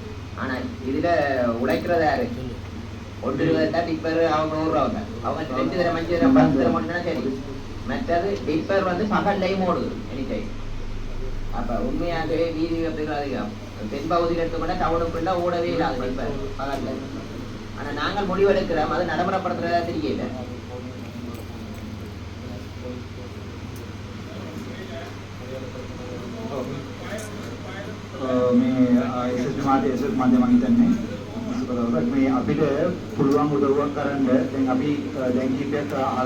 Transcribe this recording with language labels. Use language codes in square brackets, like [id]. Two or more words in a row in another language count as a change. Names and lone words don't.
[ta] ஆனா இதுல உழைக்கிறத யாரு 1 டிப்பர் அவங்க 100 ரூபா அவங்க 2 தரம் 5 தரம் 10 தரம் ஓடினா சரி. மற்றது டிப்பர் வந்து பகல்லையும் ஓடுது [en] any time. [ta] அப்ப உண்மையாகவே வீதி விபத்துகள் அதிகம். தென்பகுதியில் எடுத்துக்கொண்டா டவுனுக்குள்ள ஓடவே இல்லாது டிப்பர் பகல்ல. ஆனா நாங்கள் முடிவெடுக்கிறோம் அது நடைமுறைப்படுத்துறதா தெரியல. [si] මේ මාධ්‍ය මම හිතන්නේ මේ අපිට පුළුවන් උදව්වක් කරන්න දැන් අපි දැන් කීපයක් අහලා